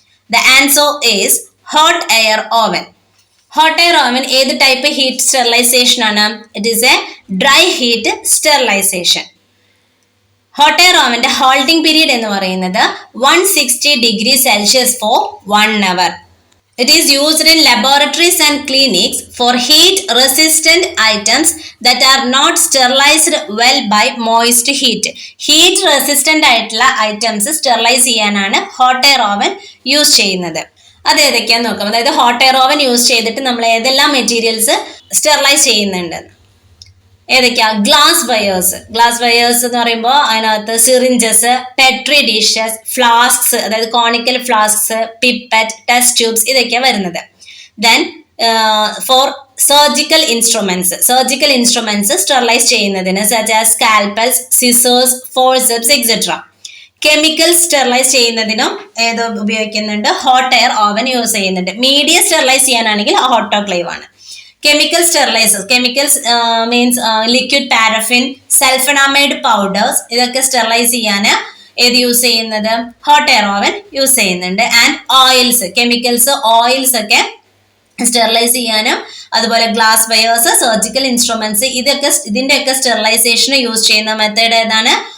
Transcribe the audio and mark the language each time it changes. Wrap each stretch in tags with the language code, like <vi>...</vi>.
<en>The answer is hot air oven.</en> <ml>Hot air oven ഏത് type heat sterilisation ആണ്?</ml> <en>It is a dry heat sterilisation.</en> <ml>Hot air ഓവന്റെ holding period എന്ന് പറയുന്നത് 160 degree Celsius four 1 hour.</ml> <en>It is used in laboratories and clinics for heat-resistant items that are not sterilized well by moist heat.</en> <ml>Heat-resistant ആയിട്ടുള്ള items sterilise ചെയ്യാനാണ് hot air oven use ചെയ്യുന്നത്. അത് ഏതൊക്കെയാന്ന് നോക്കാം. അതായത് hot air oven use ചെയ്തിട്ട് നമ്മൾ ഏതെല്ലാം materials sterilise ചെയ്യുന്നുണ്ട്. ഏതൊക്കെയാ? Glass wires. ഗ്ലാസ് വയേഴ്സ് എന്ന് പറയുമ്പോൾ അതിനകത്ത് സിറിഞ്ചസ്, പെട്രി ഡിഷസ്, ഫ്ലാസ്ക്സ്, അതായത് കോണിക്കൽ ഫ്ലാസ്ക്സ്, പിപ്പറ്റ്, ടെസ്റ്റ് ട്യൂബ്സ്, ഇതൊക്കെയാണ് വരുന്നത്. Then four surgical instruments sterilise ചെയ്യുന്നതിന് such as സ്കാൽപ്പൽസ്, scissors, forceps etcetera. Chemicals sterilise ചെയ്യുന്നതിനും ഏത് ഉപയോഗിക്കുന്നുണ്ട്? ഹോട്ട് എയർ ഓവൻ യൂസ് ചെയ്യുന്നുണ്ട്. മീഡിയ സ്റ്റെറിലൈസ് ചെയ്യാനാണെങ്കിൽ ഓട്ടോക്ലേവ് ആണ്.</ml> <en>Chemical sterilizers. Chemicals means liquid paraffin, sulfonamide powders.</en> <ml>ഇതൊക്കെ സ്റ്റെറിലൈസ് ചെയ്യാൻ ഏത് യൂസ് ചെയ്യുന്നത്? ഹോട്ട് എയർ ഓവൻ യൂസ് ചെയ്യുന്നുണ്ട്. ആൻഡ് ഓയിൽസ്, കെമിക്കൽസ്, ഓയിൽസ് ഒക്കെ സ്റ്റെറിലൈസ് ചെയ്യാനും, അതുപോലെ ഗ്ലാസ് വയേഴ്സ്, സർജിക്കൽ ഇൻസ്ട്രുമെന്റ്സ്, ഇതിന്റെയൊക്കെ സ്റ്റെറിലൈസേഷന് യൂസ് ചെയ്യുന്ന മെത്തേഡ് ഏതാണ്?</ml>